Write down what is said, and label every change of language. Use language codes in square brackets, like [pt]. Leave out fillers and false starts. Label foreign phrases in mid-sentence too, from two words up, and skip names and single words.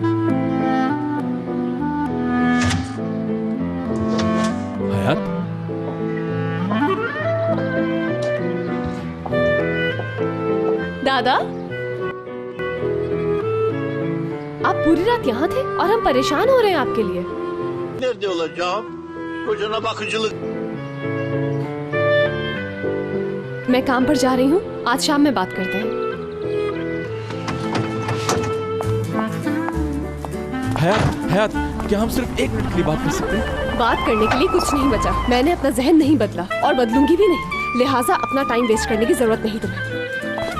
[hi] हयात, दादा, आप पूरी रात यहाँ थे और हम परेशान हो रहे हैं आपके लिए। [tr] Nerede olacağım? Kocana bakıcılık. [hi] मैं काम पर जा रही हूँ, आज शाम में बात करते हैं। हयात, क्या हम सिर्फ एक मिनट के लिए बात कर सकते हैं? बात करने के लिए कुछ नहीं बचा। मैंने अपना जहन नहीं बदला और बदलूंगी भी नहीं, लिहाजा अपना [en] time waste [hi] करने की जरूरत नहीं तुम्हें।